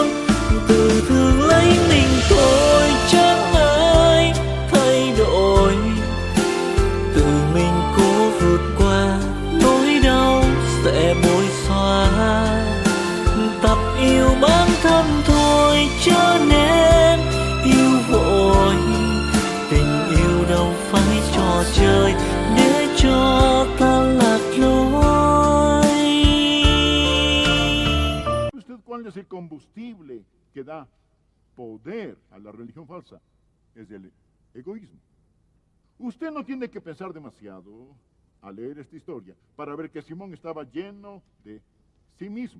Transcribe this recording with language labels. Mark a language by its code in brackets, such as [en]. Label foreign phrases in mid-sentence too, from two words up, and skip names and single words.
[vi] Tự thương lấy mình thôi chẳng ai thay đổi, tự mình cố vượt qua nỗi đau sẽ bối xóa. Tập yêu bản thân thôi cho nên yêu vội, tình yêu đâu phải trò chơi để cho ta lạc lối. [es] ¿Usted cuál es el combustible que da poder a la religión falsa? Es el egoísmo. Usted no tiene que pensar demasiado al leer esta historia para ver que Simón estaba lleno de sí mismo.